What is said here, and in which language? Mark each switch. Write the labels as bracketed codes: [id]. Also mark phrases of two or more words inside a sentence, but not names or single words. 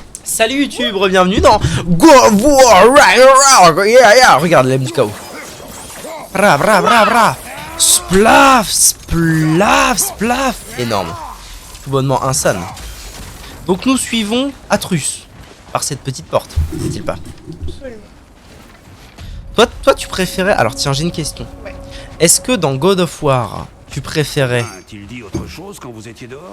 [fr] Salut YouTube, bienvenue dans God of War. Yeah, regarde l'aime du chaos. Bra bra bra bra. Splaf, splaf, splaf. Énorme. Tout bonnement insane. Donc nous suivons Atrus par cette petite porte, n'est-il pas? Absolument. Toi tu préférais... Alors tiens, j'ai une question. Ouais. Est-ce que dans God of War, tu préférais A-t-il dit autre chose quand vous étiez dehors?